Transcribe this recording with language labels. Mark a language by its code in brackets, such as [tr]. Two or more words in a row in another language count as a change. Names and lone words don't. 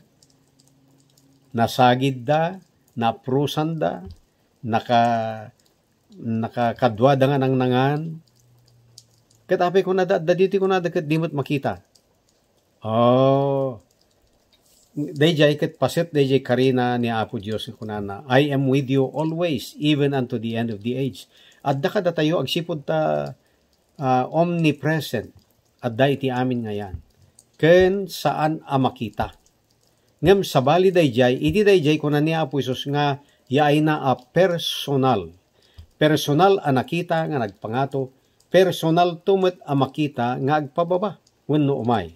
[ilo] Nasagid da, naprusan da, nakakadwa da nga nangan, ket apay kunada, at dadyo ti kunada kat di mo't makita. Oh, dayjay ket paset dayjay karina ni Apo Dios kunana, [en] I am with you always, even unto the end of the age. [ilo] At da kada tayo agsipod ta omnipresent, at da iti amin ngayan. Ken saan a makita. Ngem sabali dayjay, iti dayjay kunan ni Apo Isus nga yaay na a personal. Personal a nakita nga nagpangato, personal tumet a makita nga agpababa wenno umay.